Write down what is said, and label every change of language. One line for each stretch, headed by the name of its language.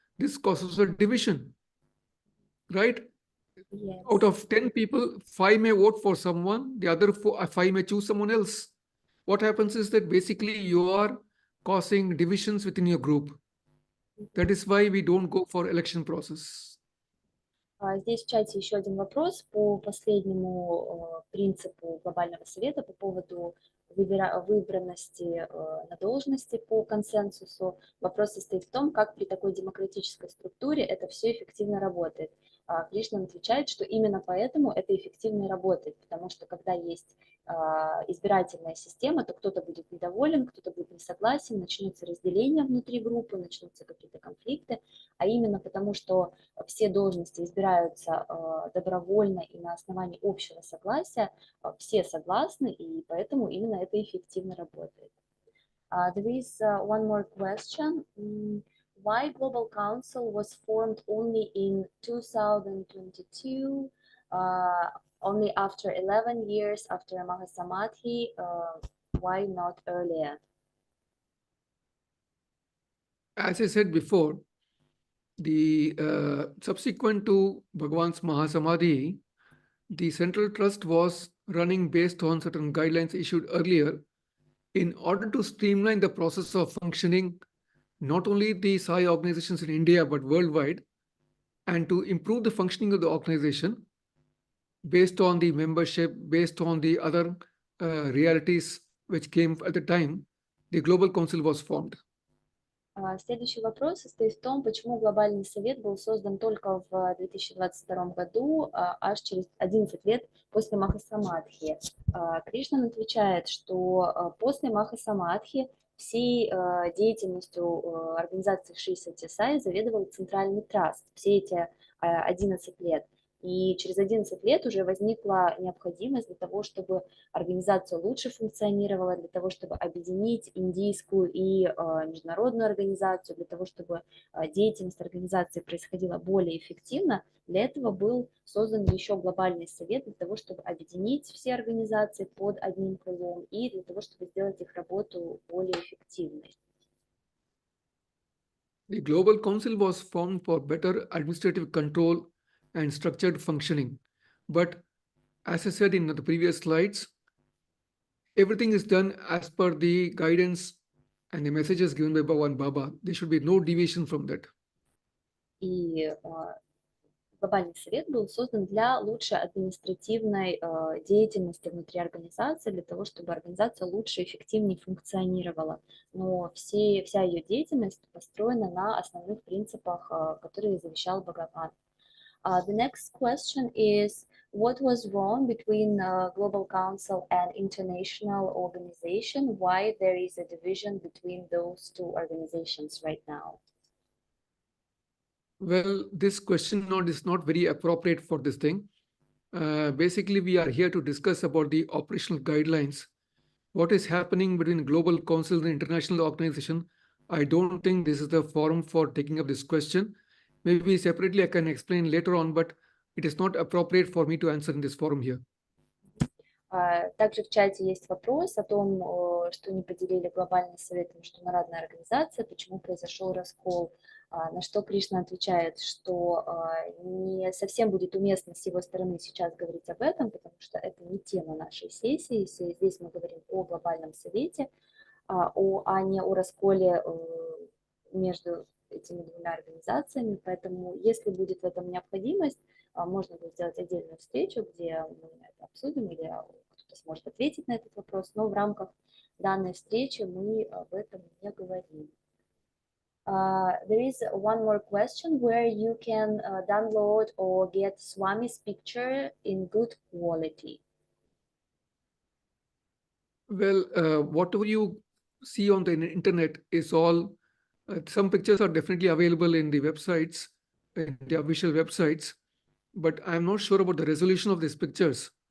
English: This causes a division, right? Yes. Out of 10 people, 5 may vote for someone, the other 5 may choose someone else. What happens is that basically you are causing divisions within your group. That is why we don't go for election process.
Russian: Здесь в чате еще один вопрос по последнему принципу Глобального совета по поводу выбранности на должности по консенсусу. Вопрос состоит в том, как при такой демократической структуре это все эффективно работает. Кришна отвечает, что именно поэтому это эффективно и работает, потому что когда есть избирательная система, то кто-то будет недоволен, кто-то будет не согласен, начнутся разделения внутри группы, начнутся какие-то конфликты, а именно потому, что все должности избираются добровольно и на основании общего согласия, все согласны, и поэтому именно это эффективно работает.
English: There is one more question. Why Global Council was formed only in 2022, only after 11 years after Mahasamadhi? Why not earlier? As I said before, the subsequent to Bhagavan's Mahasamadhi, the central trust was running based on certain guidelines issued earlier in order to streamline the process of functioning, not only the Sai organizations in India, but worldwide, and to improve the functioning of the organization based on the membership, based on the other realities which came at the time, the Global Council was formed.
Russian: Следующий вопрос состоит в том, почему Глобальный совет был создан только в 2022 году, аж через 11 лет после Махасамадхи. Кришнан отвечает, что после Махасамадхи всей деятельностью организации Шри Сатья Саи заведовал Центральный траст все эти 11 лет. И через 11 лет уже возникла необходимость для того, чтобы организация лучше функционировала, для того, чтобы объединить индийскую и международную организацию, для того, чтобы деятельность организации происходила более эффективно. Для этого был создан еще глобальный совет, для того, чтобы объединить все организации под одним крылом и для того, чтобы сделать их работу более эффективной.
English: The Global Council was formed for better administrative control and structured functioning. But as I said in the previous slides, everything is done as per the guidance and the messages given by Bhagavan Baba. There should be no deviation from that.
Russian: И Глобальный совет был создан для лучшей административной деятельности внутри организации, для того, чтобы организация лучше и эффективнее функционировала. Но вся ее деятельность построена на основных принципах, которые завещал Бхагаван.
English: The next question is, what was wrong between Global Council and International Organization? Why there is a division between those two organizations right now? Well, this question is not very appropriate for this thing. Basically, we are here to discuss about the operational guidelines. What is happening between Global Council and International Organization? I don't think this is the forum for taking up this question. Maybe separately I can explain later on, but it is not appropriate for me to answer in this forum here.
Russian: Также в чате есть вопрос о том, что не поделили Глобальный совет и международная организация, почему произошел раскол. На что Кришна отвечает, что не совсем будет уместно с его стороны сейчас говорить об этом, потому что это не тема нашей сессии. Здесь мы говорим о Глобальном совете, а не о расколе между этими двумя организациями. Поэтому, если будет в этом необходимость, можно будет сделать отдельную встречу, где мы это обсудим, или кто-то сможет ответить на этот вопрос, но в рамках данной встречи мы об этом не говорим.
English: There is one more question where you can download or get Swami's picture in good quality. Well, whatever you see on the internet is all, some pictures are definitely available in the websites, in the official websites, but I'm not sure about the resolution of these pictures.